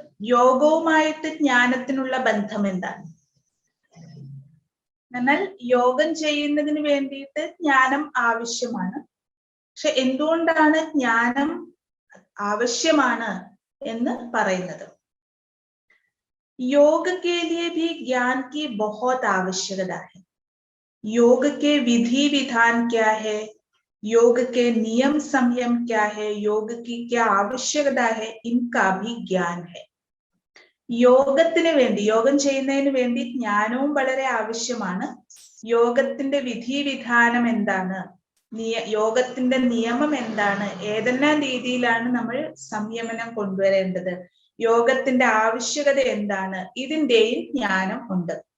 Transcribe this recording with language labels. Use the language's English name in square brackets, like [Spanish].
[Malayalam] യോഗവുമായിട്ട് ജ്ഞാനത്തിനുള്ള ബന്ധം എന്താണ്? എന്നാൽ യോഗം ചെയ്യുന്നതിന് വേണ്ടിയിട്ട് ജ്ഞാനം ആവശ്യമാണ്. പക്ഷെ എന്തുകൊണ്ടാണ് ജ്ഞാനം ആവശ്യമാണ് എന്ന് പറയുന്നത്? [Hindi] योग के लिए भी ज्ञान की बहुत आवश्यकता है. योग के विधि विधान क्या है, योग के नियम संयम क्या है, योग की क्या आवश्यकता है, इनका भी ज्ञान है. [Malayalam] യോഗത്തിന് വേണ്ടി, യോഗം ചെയ്യുന്നതിന് വേണ്ടി ജ്ഞാനവും വളരെ ആവശ്യമാണ്. യോഗത്തിന്റെ വിധിവിധാനം എന്താണ്, യോഗത്തിന്റെ നിയമം എന്താണ്, ഏതെല്ലാം രീതിയിലാണ് നമ്മൾ സംയമനം കൊണ്ടുവരേണ്ടത്, യോഗത്തിന്റെ ആവശ്യകത എന്താണ്, ഇതിന്റെയും ജ്ഞാനം ഉണ്ട്.